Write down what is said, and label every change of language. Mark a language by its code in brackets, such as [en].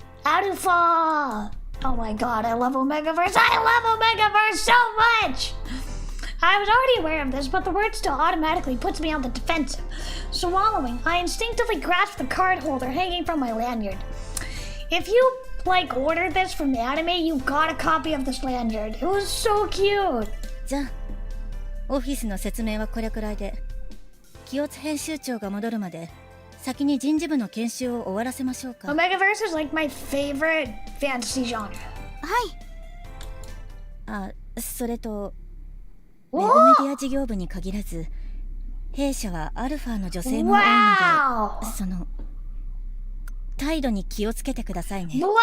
[en] Alpha! Oh my god, I love Omegaverse! I love Omegaverse so much! I was already aware of this, but the word still automatically puts me on the defensive. Swallowing, I instinctively grasped the card holder hanging from my lanyard. If you, order this from the anime, you got a copy of this lanyard. It was so cute. [ja] じゃあオフィスの説明はこれくらいで、清津編集長が戻るまで先に人事部の研修を終わらせましょうか。 [en] Omegaverse is my favorite fantasy genre. [ja] はい。あ、それとウェブメディア事業部に限らず、弊社はアルファの女性も多いので、その態度に気をつけてくださいね。